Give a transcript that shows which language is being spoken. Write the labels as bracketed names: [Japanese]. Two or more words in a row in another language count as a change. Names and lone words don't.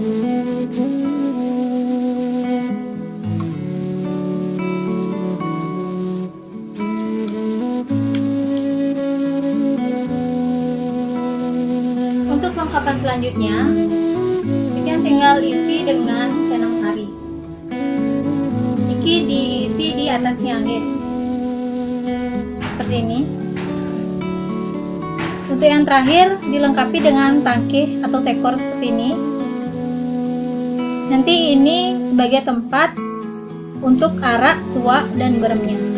[Indonesian] Untuk kelengkapan selanjutnya, Titiang tinggal isi dengan canang sari. Iki diisi di atasnya, seperti ini. Untuk yang terakhir, dilengkapi dengan tangkih atau tekor seperti ini. Nanti ini sebagai tempat untuk arak, tuak, dan beremnya.